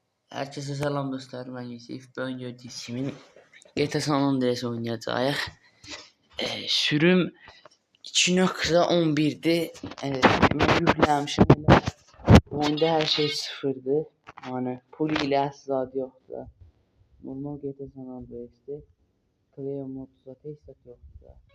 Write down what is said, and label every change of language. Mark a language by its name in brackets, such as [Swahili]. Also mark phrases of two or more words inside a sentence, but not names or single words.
[Turkish] Herkese selam dostlar, ben Yusuf. [Azerbaijani] Ben gördüğünüz kimi GTA San Andreas oynayacağıq. Sürüm 2.11'dir. Mən yükləmişim. Oyunda hər şey sıfırdır. Yəni pul ilə zad yoxdur. Normal GTA San Andreas'dir. Play mod zaten heç yoxdur.